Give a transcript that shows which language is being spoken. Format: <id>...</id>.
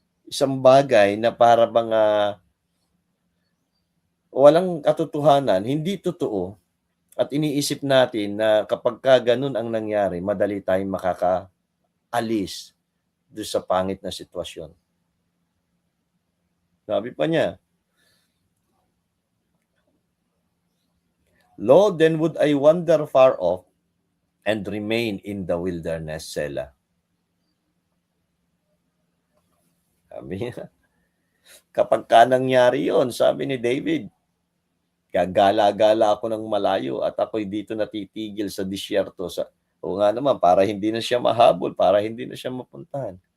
<tl>Isang bagay na para bang walang katotohanan, hindi totoo at iniisip natin na kapagka gano'n ang nangyari, madali tayong makakaalis do'n sa pangit na sitwasyon. Sabi pa niya,</tl> <en>"Lo, then would I wander far off and remain in the wilderness, Selah."</en> <tl>Sabi niya, kapagka nangyari 'yon, sabi ni David, gagala-gala ako ng malayo at ako'y dito natitigil sa disyerto oo nga naman, para hindi na siya mahabol, para hindi na siya mapuntahan.</tl>